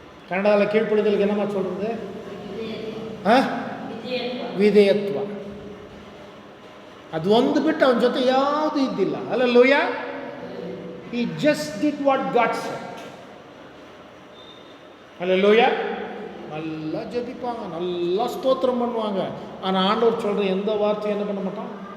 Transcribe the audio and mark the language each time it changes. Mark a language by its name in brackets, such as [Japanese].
[Tamil] கன்னடாவில் கீழ்ப்படிதலுக்கு என்னம்மா சொல்கிறது? [Kannada] ವಿಧೇಯತ್ವ. ಅದು ಒಂದು ಬಿಟ್ಟು ಅವನ ಜೊತೆ ಯಾವುದೂ ಇದ್ದಿಲ್ಲ. [Tamil] ஹல்லேலூயா. [English] he just did what God said. [Tamil] ஹல்லேலூயா. நல்லா ஜெபிப்பாங்க, நல்லா ஸ்தோத்திரம் பண்ணுவாங்க. ஆனால் ஆண்டவர் சொல்கிற எந்த வார்த்தையும் என்ன பண்ண மாட்டான்?